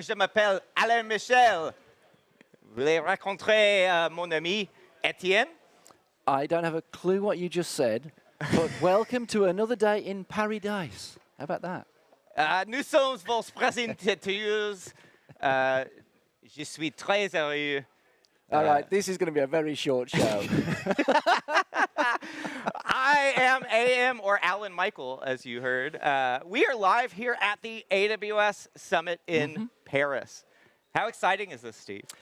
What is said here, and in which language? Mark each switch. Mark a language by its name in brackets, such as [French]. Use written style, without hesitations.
[French] Je m'appelle Alain Michel. Vous voulez rencontrer mon ami Etienne? [English] I don't have a clue what you just said, but welcome to another day in Paradise. How about that? [French] Nous sommes vos présentateurs. Je suis très heureux. [English] All right, this is going to be a very short show. I am AM or Alan Michael, as you heard. We are live here at the AWS Summit in Paris. How exciting is this, Steve?